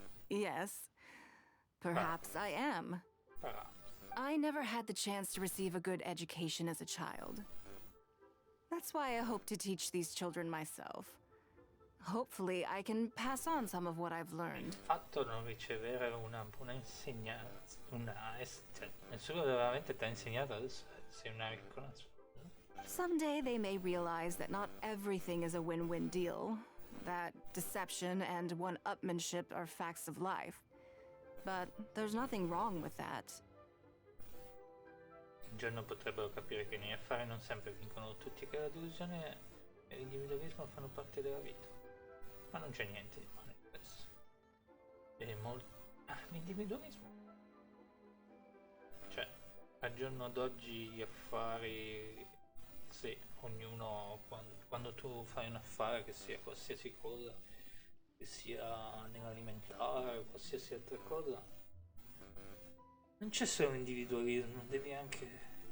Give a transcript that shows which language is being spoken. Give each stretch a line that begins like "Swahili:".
English: Yes, perhaps I am. I never had the chance to receive a good education as a child. That's why I hope to teach these children myself. Hopefully, I can pass on some of what I've learned.
Italian: Fatto non ricevere una insegnanza, nessuno veramente ti ha insegnato, adesso sei una riccola.
English: Someday they may realize that not everything is a win-win deal, that deception and one-upmanship are facts of life. But there's nothing wrong with that.
Italian: Un giorno potrebbero capire che negli affari non sempre vincono tutti, che la delusione e l'individualismo fanno parte della vita. Ma non c'è niente di male in questo. L'individualismo. Cioè, al giorno d'oggi gli affari, sì, ognuno, quando tu fai un affare, che sia qualsiasi cosa, che sia nell'alimentare o qualsiasi altra cosa, non c'è solo individualismo, devi anche